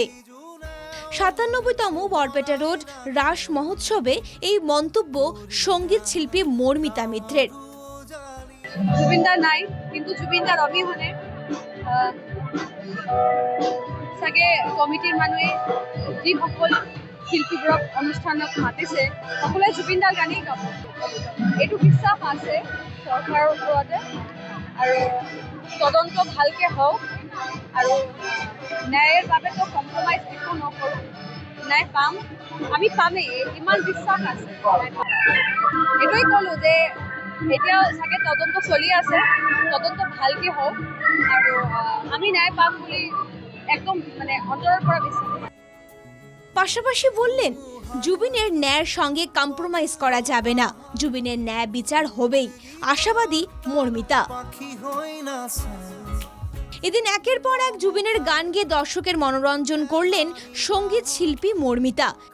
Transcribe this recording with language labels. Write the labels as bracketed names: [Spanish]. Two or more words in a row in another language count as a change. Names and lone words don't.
[Bangla] ৯৭তম বরপেটা রোড রাস মহোৎসবে এই মন্তব্য সঙ্গীত শিল্পী মর্মিতা মিত্রের। [Assamese] জুবিনদাৰ নাই, কিন্তু জুবিনদাৰ অবিহনে চাগে কমিটিৰ মানুহে যিসকল শিল্পীবোৰক অনুষ্ঠানত মাতিছে সকলোৱে জুবিনদাৰ গানেই গাব। এইটো বিশ্বাস আছে চৰকাৰৰ ওপৰতে, আৰু তদন্ত ভালকে হওক, আৰু ন্যায়ের বাবে তো কম্প্রমাইজ একো নকৰোঁ। ন্যায় পাম, আমি পামেই, ইমান বিশ্বাস আছে। এইটোৱেই ক'লোঁ যে এতিয়া চাগে তদন্ত চলি আছে, তদন্ত ভালকে হোক, আৰু আমি ন্যায় পাম বুলি একদম অন্তরের পৰা বিশ্বাস। [Bangla] পাশাপাশি বললেন, জুবিনের ন্যায়ের সঙ্গে কম্প্রোমাইজ করা যাবে না, জুবিনের ন্যায় বিচার হবেই, আশাবাদী মর্মিতা। এদিন একের পর এক জুবিনের গান গেয়ে দর্শকের মনোরঞ্জন করলেন সঙ্গীত শিল্পী মর্মিতা।